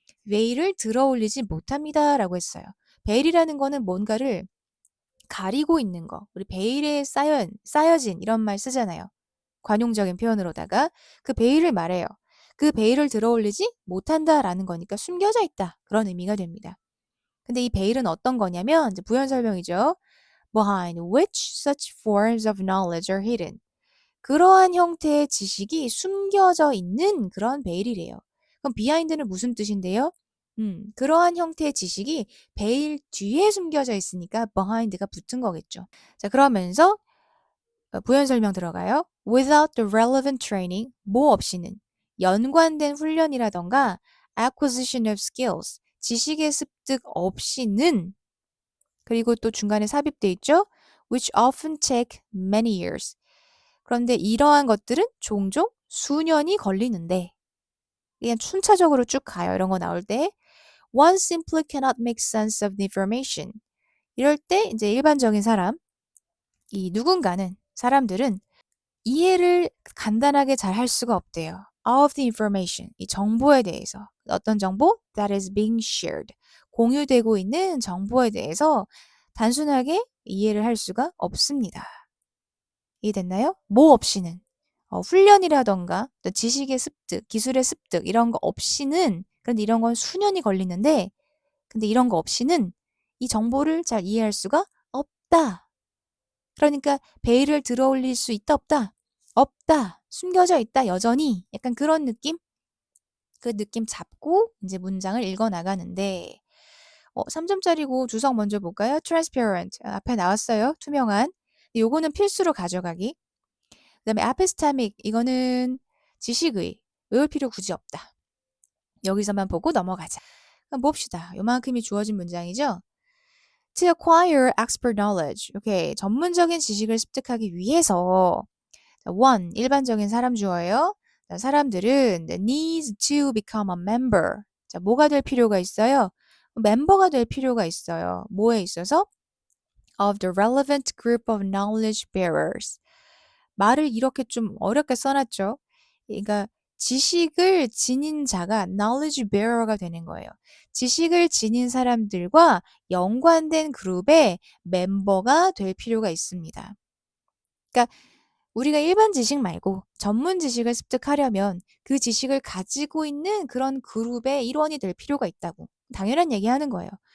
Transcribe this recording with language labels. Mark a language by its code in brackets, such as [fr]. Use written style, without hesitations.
[ko] 베일을 들어 올리지 못합니다라고 했어요. 베일이라는 거는 뭔가를 가리고 있는 거. 우리 베일에 쌓여진 이런 말 쓰잖아요. 관용적인 표현으로다가 그 베일을 말해요. 그 베일을 들어 올리지 못한다라는 거니까 숨겨져 있다. 그런 의미가 됩니다. 근데 이 베일은 어떤 거냐면 이제 부연 설명이죠. [en] Behind which such forms of knowledge are hidden. [ko] 그러한 형태의 지식이 숨겨져 있는 그런 베일이래요. 그럼 behind는 무슨 뜻인데요? 그러한 형태의 지식이 베일 뒤에 숨겨져 있으니까 behind가 붙은 거겠죠. 자, 그러면서 부연 설명 들어가요. [en] Without the relevant training, [ko] 뭐 없이는 연관된 훈련이라던가 [en] acquisition of skills, [ko] 지식의 습득 없이는 그리고 또 중간에 삽입돼 있죠. [en] which often take many years. [ko] 그런데 이러한 것들은 종종 수년이 걸리는데 그냥 순차적으로 쭉 가요. 이런 거 나올 때 [en] one simply cannot make sense of the information. [ko] 이럴 때 이제 일반적인 사람, 이 누군가는 사람들은 이해를 간단하게 잘 할 수가 없대요. [en] of the information, [ko] 이 정보에 대해서. 어떤 정보? [en] that is being shared. [ko] 공유되고 있는 정보에 대해서 단순하게 이해를 할 수가 없습니다. 이해됐나요? 뭐 없이는. 훈련이라던가 또 지식의 습득, 기술의 습득 이런 거 없이는 그런데 이런 건 수년이 걸리는데 근데 이런 거 없이는 이 정보를 잘 이해할 수가 없다. 그러니까 베일을 들어올릴 수 있다 없다? 없다. 숨겨져 있다 여전히. 약간 그런 느낌? 그 느낌 잡고 이제 문장을 읽어 나가는데 3점짜리고 주석 먼저 볼까요? transparent. 앞에 나왔어요. 투명한. 요거는 필수로 가져가기. 그다음에 epistemic. 이거는 지식의. 외울 필요 굳이 없다. 여기서만 보고 넘어가자. 그럼 봅시다. 요만큼이 주어진 문장이죠? [en] To acquire expert knowledge. [ko] 오케이. 전문적인 지식을 습득하기 위해서 one, 일반적인 사람 주어예요. 자, 사람들은 [en] needs to become a member. [ko] 자, 뭐가 될 필요가 있어요? 멤버가 될 필요가 있어요. 뭐에 있어서? [en] Of the relevant group of knowledge bearers. [ko] 말을 이렇게 좀 어렵게 써놨죠. 그러니까 지식을 지닌 자가 knowledge bearer가 되는 거예요. 지식을 지닌 사람들과 연관된 그룹의 멤버가 될 필요가 있습니다. 그러니까 우리가 일반 지식 말고 전문 지식을 습득하려면 그 지식을 가지고 있는 그런 그룹의 일원이 될 필요가 있다고. 당연한 얘기하는 거예요.